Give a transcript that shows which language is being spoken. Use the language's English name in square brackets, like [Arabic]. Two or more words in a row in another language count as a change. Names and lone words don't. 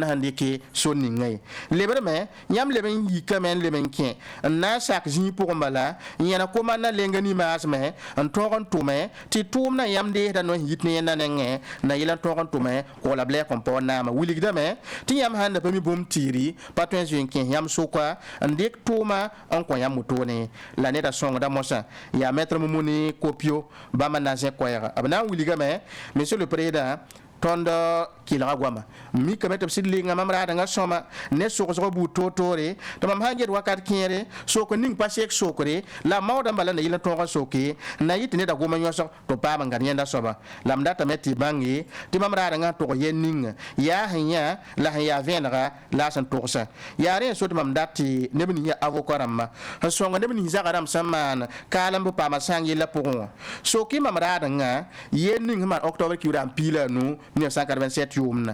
[Mossi] sẽn dɩke son ninga ye lebrme yãmb leb n yikame n leb n kẽ n na n sak zĩig pʋgẽ bala n yẽna komanda lenga nimaasme n tõog n tʋme tɩ tʋʋmdã yãmb deesda no sẽn yit ne yẽnda nengẽ na yɩla n tõog n tʋme kʋgla Blaise Compaoré naama wilgdame tɩ yãmb sãn da pa mi bũmb tɩɩri pa tõe n zoe n kẽs yãmb sʋka n dɩk tʋʋma n kõ yãmb wotone la neda sõngda mosã yaa maître Momoni Kopio bãmb n na n zẽ koɛɛga b na n wilgame [French] monsieur le président [Mossi] tõnd kɩlga goama mikame tɩ b sɩd lenga mam raadãngã sõma ne sogsg buud toor-toore tɩ mam sã n get wakat kẽere sok ning pa sek sokre la maoodã bala na yɩl n tõog n soke na yɩ tɩ neda goma yõsg tɩ b paam n gãd yẽnda soaba la m datame tɩ bãnge tɩ mam raadãngã n tʋg yen ninga yaa sẽn yã la sẽn yaa vẽenega la a sẽn tʋgsa yaa rẽ so tɩ mam dat tɩ neb ning yaa avocat rãmba n sõng neb ning zagã rãmb sẽn maan kaalem b paama sãng yella pʋgẽ wã soke mam raadãngã yen ning sẽn maan octobre kiuudã n piila a nu 1987 yʋʋmna